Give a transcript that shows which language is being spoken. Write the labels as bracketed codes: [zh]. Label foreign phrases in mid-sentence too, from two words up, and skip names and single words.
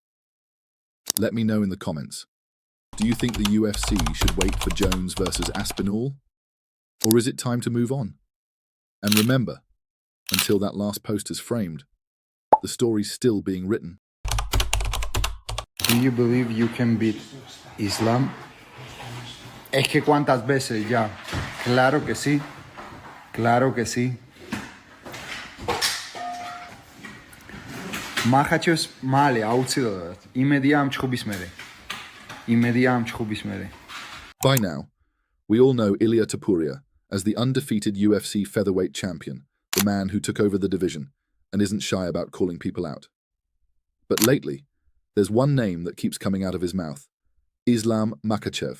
[en] Let me know in the comments. Do you think the UFC should wait for Jones versus Aspinall? Or is it time to move on? And remember, until that last post is framed, the story's still being written. Do you believe you can beat Islam? [es] Es que cuántas veces ya. Claro que sí. Claro que sí. Makhachev [ka] მალე აუცილებლად. იმედია ამ ჩხუბის მერე. იმედია ამ ჩხუბის მერე. [en] By now, we all know Ilia Topuria as the undefeated UFC featherweight champion, the man who took over the division and isn't shy about calling people out. But lately, there's one name that keeps coming out of his mouth. Islam Makhachev.